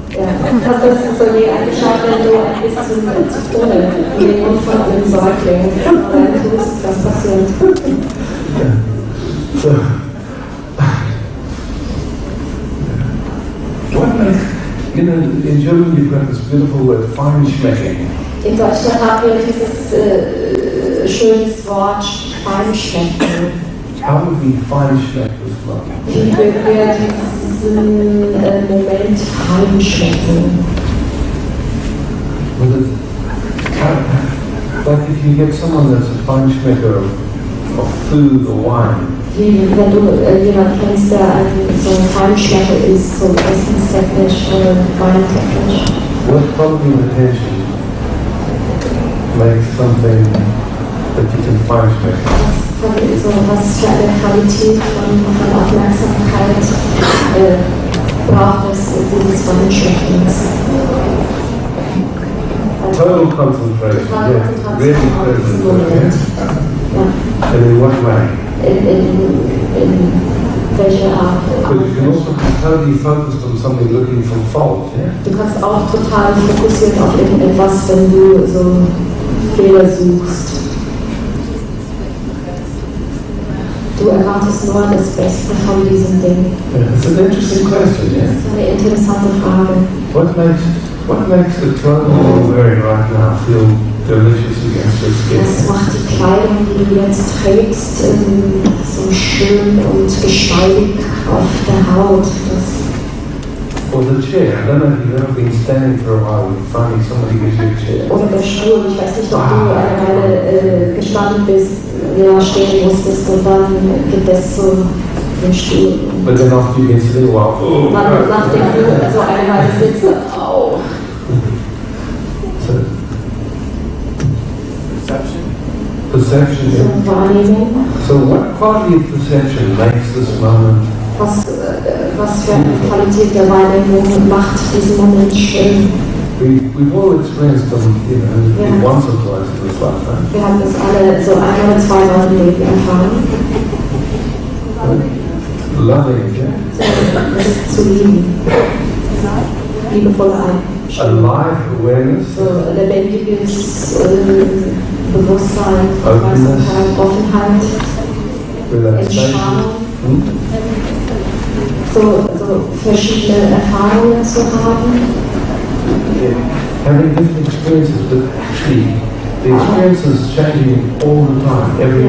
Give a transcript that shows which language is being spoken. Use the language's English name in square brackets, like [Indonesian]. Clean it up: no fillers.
[German] Ja, hast du das so nie angeschaut, wenn du ein bisschen Zitrone in den Mund von einem Säugling reintust, was passiert? [English] So, what makes, in German you've got this beautiful word, feinschmecking. [German] In Deutschland haben wir dieses schönes Wort Feinschmecken. [English] How would we feinschmeck this love? [German] Wie würden wir diesen Moment feinschmecken? [English] Like if you get someone that's a feinschmecker of food or wine, [German] Wie wenn du jemanden kennst, der so ein Feinschmecker ist, so essenstechnisch oder weintechnisch. [English] what quality of attention makes something that you can feinschmeck? [German] Was für eine Qualität von Aufmerksamkeit braucht es dieses Feinschmeckens? [English] Total concentration, yeah, really present, [German] Moment. [English] yeah? And in what way? [German] In welcher Art? [English] But you can also be totally focused on something looking for fault, yeah? [German] Du kannst auch total fokussiert auf irgendetwas, wenn du so Fehler suchst. Du erwartest nur das Beste von diesem Ding. [English] It's an interesting question, yeah? [German] Das ist eine interessante Frage. [English] What makes the clothes you're wearing right now feel delicious against your skin? [German] Was macht die Kleidung, die du jetzt trägst, so schön und geschmeidig auf der Haut? [English] Or the chair. I don't know if you've ever been standing for a while and finally somebody gives you a chair. [German] Oder der Stuhl. Ich weiß nicht, ob du eine Weile gestanden bist, ja, stehen musstest und dann gibt es so den Stuhl. [English] But then after you get sitting a while, oh, [German] Nachdem du so eine Weile sitzt, au. [English] So, perception. [German] So [English] Yeah. [German] Wahrnehmung. [English] So what quality of perception makes this moment? [German] Was für eine Qualität der Wahrnehmung macht diesen Moment schön? [English] We've all experienced them, once or twice in this lifetime. [German] Wir haben das alle so ein oder zweimal im Leben erfahren. [English] Loving it, yeah? [German] So, das zu lieben. Liebevolle Einstellung. [English] Alive awareness. [German] So lebendiges Bewusstsein, [English] Openness. [German] Offenheit, [English] Relaxation. [German] Entspannung. So verschiedene Erfahrungen zu haben. [English] Yeah. Having different experiences, but actually the experience is changing all the time, every